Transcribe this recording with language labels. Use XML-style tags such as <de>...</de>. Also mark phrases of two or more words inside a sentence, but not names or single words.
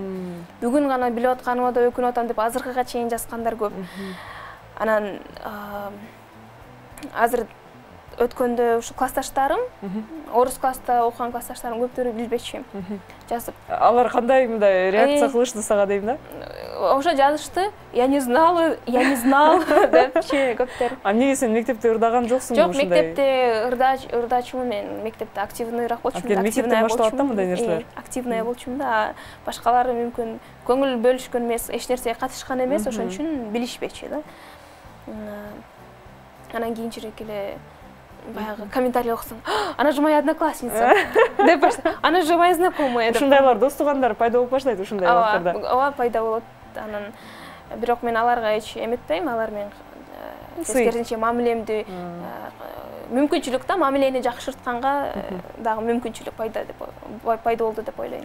<ky>Бүгүн гана билип атканыма да өкүнүп атам деп азыркыга чейин жазгандар көп. Анан азыр өткөндө ушу классташтарым, орус класста окуган классташтарым көптөрү билбечи. Жазып. Алар кандай мындай реакция кылышты сага дейм да? Ошо жазышты.</ky> <ru>Я не знал</ru> <ky>депчи көптөр. Эмнеге сен мектепте ырдаган жоксуңбу ушундай? Жок, мектепте ырдачумун мен. Мектепте активныйраак болчумун. Мектептен башталат да мындай нерселер? Активный болчумун да. Башкалары мүмкүн көңүл бөлүшкөн эмес, эч нерсеге катышкан эмес, ошон үчүн билишпечи да. Анан кийинчерээк эле баягы комментарий окусаң,</ky> <ru>она же моя одноклассница</ru> <ky>деп баштайт.</ky> <ru>Она же моя знакомая.</ru> <ky>Ушундайлар дос туугандар пайда болуп баштайт ушундай убактарда. Ооба, пайда болот. Анан бирок мен аларга эч эметпейм, алар мен тескерисинче мамилемди мүмкүнчүлүк да, мамилени жакшыртканга дагы мүмкүнчүлүк пайда болду деп ойлойм.</ky>